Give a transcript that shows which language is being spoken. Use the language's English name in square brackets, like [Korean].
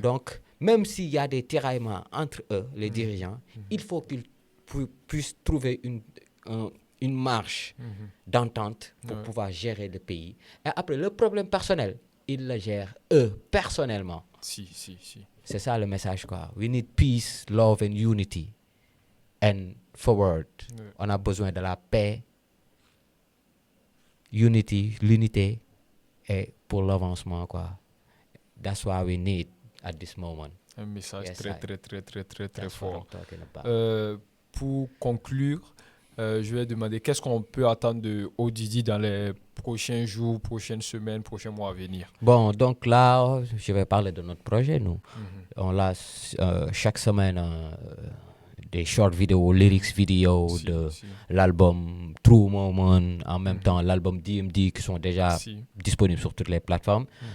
[French] Donc, même s'il y a des tiraillements entre eux, les dirigeants, il faut qu'ils puissent trouver une marche d'entente pour pouvoir gérer le pays. Et après, le problème personnel, ils le gèrent eux, personnellement. Si. C'est ça le message, quoi. [English] We need peace, love and unity. And forward. [French] On a besoin de la paix, l'unité, et pour l'avancement, quoi. [English] That's what we need at this moment. [French] Un message très fort. About. Pour conclure, je vais demander qu'est-ce qu'on peut attendre de ODD dans les prochains jours, prochaines semaines, prochains mois à venir. Bon, donc là, je vais parler de notre projet, nous. On lance chaque semaine des short vidéos, lyrics vidéos l'album True Moment, en même temps l'album DMD qui sont déjà disponibles sur toutes les plateformes.